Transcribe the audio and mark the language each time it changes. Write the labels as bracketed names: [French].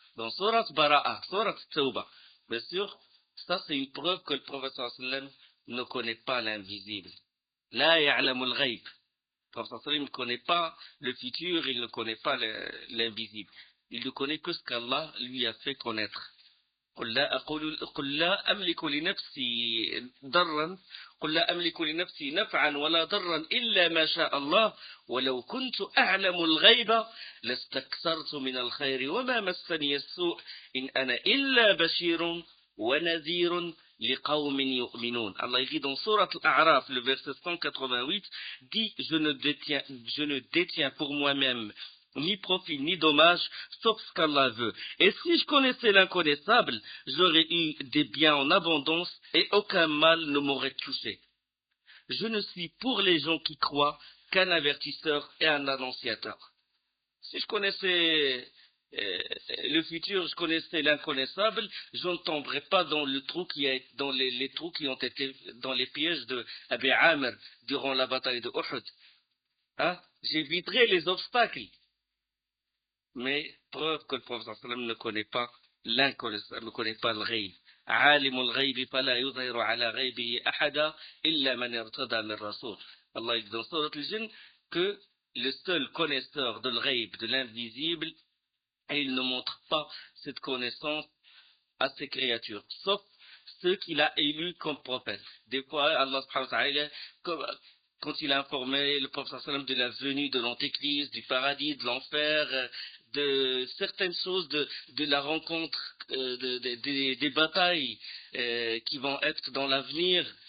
[French] Dans Surat Bara'a, Surat Tawbah. Bien sûr, ça c'est une preuve que le prophète sallam ne connaît pas l'invisible. [Arabic] La ya'lamul ghayb. [French] Le prophète sallam ne connaît pas le futur, il ne connaît pas l'invisible. Il ne connaît que ce qu'Allah lui a fait connaître. [Arabic] قل لا أملك لنفسي ضرا قل لا أملك لنفسي نفعا ولا ضرا إلا ما شاء الله ولو كنت أعلم الغيب لاستكثرت من الخير وما مسني السوء إن أنا إلا بشير ونذير لقوم يؤمنون. [French] Allah dit dans Surat Al-A'raf, le verset 188, dit, je ne détiens pour moi-même ni profit, ni dommage, sauf ce qu'Allah veut. Et si je connaissais l'inconnaissable, j'aurais eu des biens en abondance et aucun mal ne m'aurait touché. Je ne suis pour les gens qui croient qu'un avertisseur et un annonciateur. Si je connaissais le futur, je connaissais l'inconnaissable, je ne tomberais pas dans le trou dans les trous qui ont été dans les pièges de Abi Amr durant la bataille de Uhud. Hein? J'éviterais les obstacles. Mais preuve que le prophète sallam ne connaît pas l'inconnaissable, ne connaît pas le ghaib. [Arabic] عالم الغيب فلا يظهر على غيبه أحدا إلا من ارتضى من رسول. [French] Allah dit dans Surat al-Jinn que le seul connaisseur de l'ghaib, de l'invisible, et il ne montre pas cette connaissance à ses créatures, sauf ceux qu'il a élus comme prophètes. Des fois, Allah subhanahu wa ta'ala, quand il a informé le prophète sallam de la venue de l'antéchrist, du paradis, de l'enfer, de certaines choses, de la rencontre, des batailles qui vont être dans l'avenir.